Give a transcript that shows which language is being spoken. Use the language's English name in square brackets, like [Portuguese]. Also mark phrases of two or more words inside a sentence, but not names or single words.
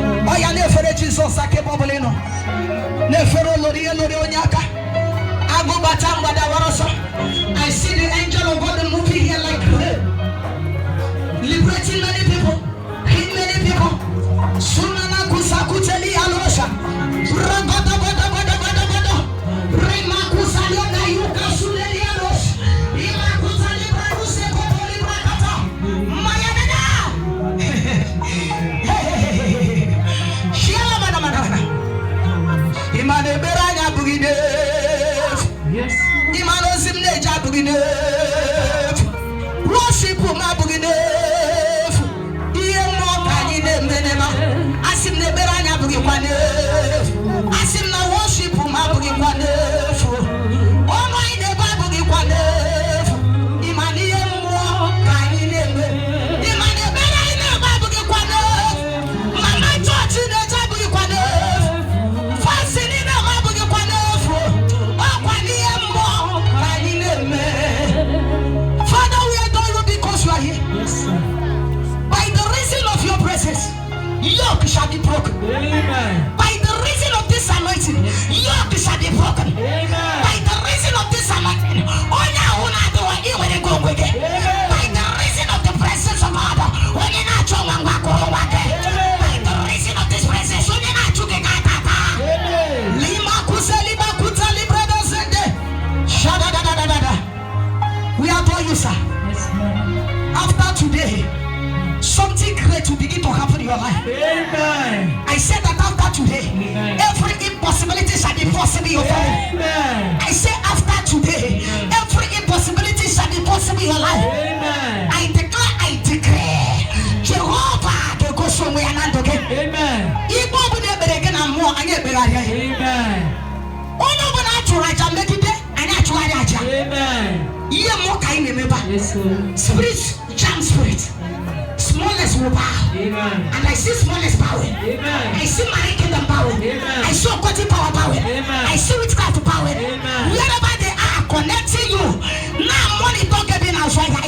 [Igbo] Ọ ya na-efere Jizọs aka ebe ọ bụla ị nọ. Na-efere olori ya, lori onye aka. Agụ bata mgbada wara ọsọ. [English] I see the angel of God moving here like rain. Liberating many people. Healing many people. Sunana kusakuteli alosha. Ragodo, godo, godo, godo, godo. Rimakusalona yuka sulelianos. Imakusalibra kusekotolibra kata. Mayadada. Shiala mana mana mana. Imane beranya bugine. Yes. Imano zimne ja bugine. Worship ma bugine. [Igbo] Ihe mmụọ ka anyị na-eme n'ebe a. Asị m na ekpere anyị abụghịkwa n'efu. Asị m na worship m abụghịkwa n'efu. Ọnụ anyị na-ebe abụghịkwa n'efu. Ị ma na ihe mmụọ ka anyị na-eme. Ị ma na ekpere anyị na-ebe abụghịkwa n'efu. Mama chọọchị na-eje abụghịkwa n'efu. [English] Fasting in the Bible, you can never. Oh, kwa niye mo, kwa niye me. Father, we adore you because you are here. Yes, sir. By the reason of your presence, yoke shall be broken. Amen. By the reason of this anointing, yoke shall be broken. Amen. By the reason of this anointing, [Igbo] onye ahụ na-adịwa, i nwere nke onwe gị. [English] Amen. By the reason of the presence of God, [Igbo] onye na-achọ nwa ngwa kụrụ nwa gị. [English] Amen. By the reason of this presence, [Igbo] onye na-achụ Amen. Lima kuse, lima kuta, libra da zende. Shada da da da da da. [English] We adore you, sir. Yes, Lord. After today, something great will begin to happen in your life. Amen. I said that after today, Amen. every impossibility shall be possible in your family. Amen. I say after today, Amen. every Possibilities shall be possible in your life. Amen. I declare, I declare, [Igbo] Jehovah ga-egosi onwe ya na ndụ gị. [English] Amen. [Igbo] Ikpe ọ bụla ekpere gị na mmụọ, anyị ekpegharịa ya. [English] Amen. [Igbo] Onye ọbụla a chụrụ aja megide, anyị achụgharị aja. [English] Amen. [Igbo] Ihe mmụọ ka anyị na-emebe a. [English] Yes, Lord. Spirit, jam spirit. Smallness will bow. Amen. And I see smallness bowing. Amen. I see marine kingdom bowing. Amen. I see occultic power bowing. Amen. I see witchcraft bowing. Amen. Wherever they are connecting you, now money don't get in house right now.